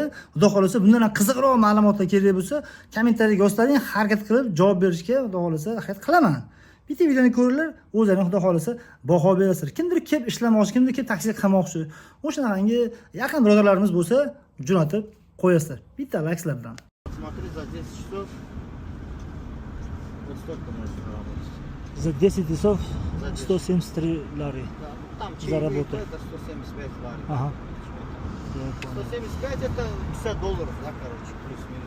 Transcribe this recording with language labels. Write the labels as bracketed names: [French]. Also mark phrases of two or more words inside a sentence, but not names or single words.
[Uzbek] Xudo xolasa bundan qiziqroq ma'lumotlar kerak bo'lsa, kommentariyga yozlaring, harakat qilib javob berishga xudo xolasa harakat qilaman. Bitta videoni ko'ringlar, o'zlaring xudo xolasa baho berasizlar. Kimdir kelib ishlamoqchi, kimdir kelib taksi qilmoqchi. O'shanaqangi yaqin birodarlarimiz bo'lsa, jo'natib qo'yasizlar. Bitta like sizlardan. [Russian] Смотри, за 10 часов вот столько можно заработать. За 10 часов 173 лари. Да, там заработал. Это 175 лари. Ага. 175 это 50 долларов, да, короче, плюс-минус.